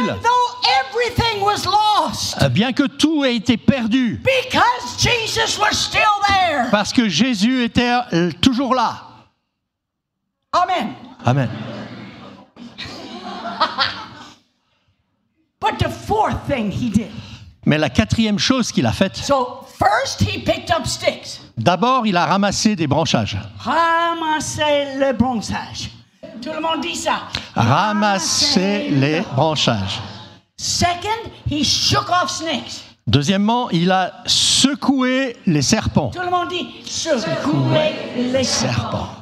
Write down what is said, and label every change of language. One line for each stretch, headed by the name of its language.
English: Even though everything was lost.
French: bien que tout ait été perdu,
English: Because Jesus was still there.
French: parce que Jésus était toujours là.
English: Amen.
French: Amen.
English: But the fourth thing he did.
French: Mais la quatrième chose qu'il a faite,
English: So first he picked up sticks.
French: d'abord il a ramassé des branchages. Ramasser le bronzage. Tout le monde dit ça. Ramasser les branchages.
English: Second, he shook off snakes.
French: Deuxièmement, il a secoué les serpents. Tout le monde dit secouer les serpents.